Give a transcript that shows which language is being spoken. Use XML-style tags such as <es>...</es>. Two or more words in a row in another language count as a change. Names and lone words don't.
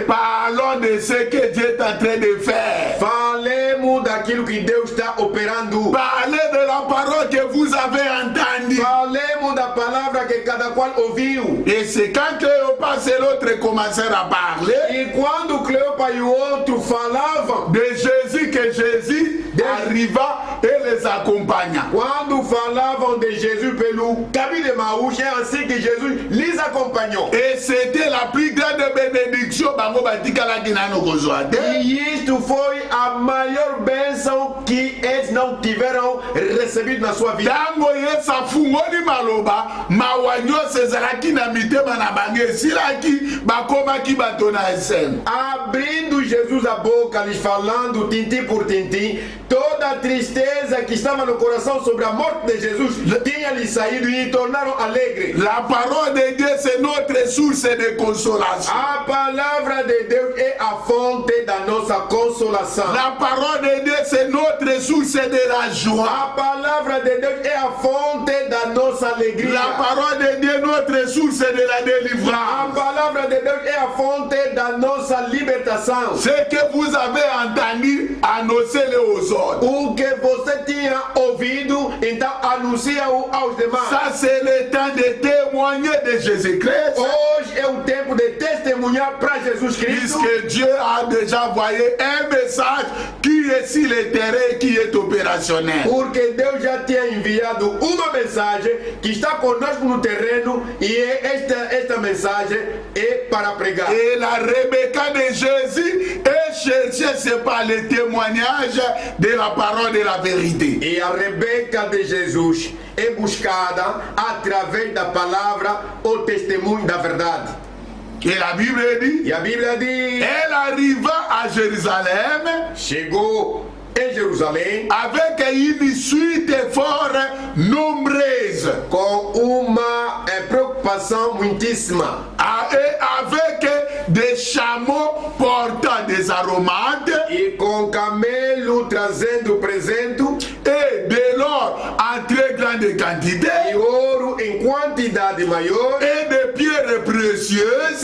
<fr>parlons de ce que Dieu est en train de faire.</fr> <pt>falemos daquilo que Deus está operando.</pt> <fr>Parlez de la parole que vous avez entendue.</fr> <pt>Falemos da palavra que cada qual ouviu.</pt> <fr>Et c'est quand Cléopas et l'autre commencèrent à parler</fr> <pt>E quando Cleopas e o outro falavam,</pt> <fr>de Jésus, que Jésus arriva et les accompagna.</fr> <pt>quando falavam de Jesus pelo caminho de Maús, é assim que Jesus lhes acompanhou.</pt> <fr>Et c'était la plus grande bénédiction</fr> <ln>bango batikalaki nano kozwa te.</ln> <pt>E isto foi a maior bênção que eles não tiveram recebido na sua vida.</pt> <ln>Ntango Yesu afungoli maloba mawa nyonso ezalaki na mitema na bango esilaki bakomaki bato na esene.</ln> <pt>Abrindo Jesus a boca, lhes falando tintim por tintim, toda a tristeza que estava no coração sobre a morte de Jesus tinha lhes saído e tornaram alegres.</pt> <fr>La parole de Dieu c'est notre source de consolation.</fr> <pt>A palavra de Deus é a fonte da nossa consolação.</pt> <fr>La parole de Dieu c'est notre source de la joie.</fr> <pt>A palavra de Deus é a fonte da nossa alegria.</pt> <fr>La parole de Dieu notre source de la</fr> <pt>A</pt> <fr>délivrance.</fr> <pt>palavra de Deus é a fonte da nossa libertação.</pt> <fr>Ce que vous avez entendu, annoncez-le aux autres.</fr> <pt>O que você tinha ouvido, então anuncia-o aos demais.</pt> <fr>Ça c'est le temps de témoigner de Jésus-Christ.</fr> <pt>Hoje é o tempo de testemunhar para Jesus Cristo.</pt> <fr>Puisque Dieu a déjà envoyé un message qui est sur le terrain, qui est opérationnel.</fr> <pt>Porque Deus já tinha enviado uma mensagem que está conosco no terreno e esta mensagem é para pregar.</pt> <fr>Et la Rebecca de Jésus est cherchée, c'est par le témoignage de la parole de la vérité.</fr> <pt>E a Rebeca de Jesus é buscada através da palavra, o testemunho da verdade.</pt> <fr>Et la Bible dit,</fr> <pt>E a Bíblia diz:</pt> <fr>elle arriva à Jérusalem</fr> <pt>chegou em Jerusalém</pt> <fr>avec une suite fort nombreuse</fr> <pt>com uma preocupação muitíssima.</pt> <fr>et avec des chameaux portant des aromates</fr> <pt>E com camelo trazendo presente</pt> <fr>et de l'or en très grande quantité</fr> <pt>e ouro em quantidade maior,</pt> <fr>et de pierres précieuses.</fr>